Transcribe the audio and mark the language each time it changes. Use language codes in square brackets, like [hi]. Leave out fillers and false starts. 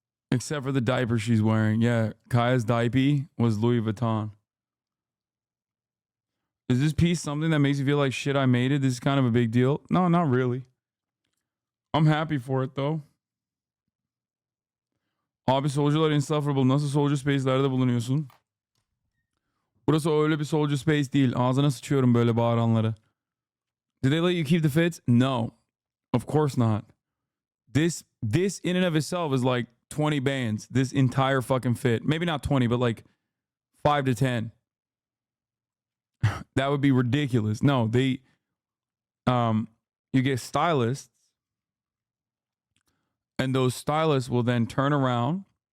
[en] Except for the diaper she's wearing. Yeah. Kaya's diaper was Louis Vuitton. Is this piece something that makes you feel like shit, I made it? This is kind of a big deal. No, not really. I'm happy for it though. [tr] Abi solcular insufferable. Nasıl soldier space'lerde bulunuyorsun? Burası öyle bir soldier space değil. Ağzına sıçıyorum böyle bağıranları. [en] Did they let you keep the fits? No. Of course not. This in and of itself is like 20 bands. This entire fucking fit. Maybe not 20, but like 5 to 10. That would be ridiculous. No, they you get stylists, and those stylists will then turn around.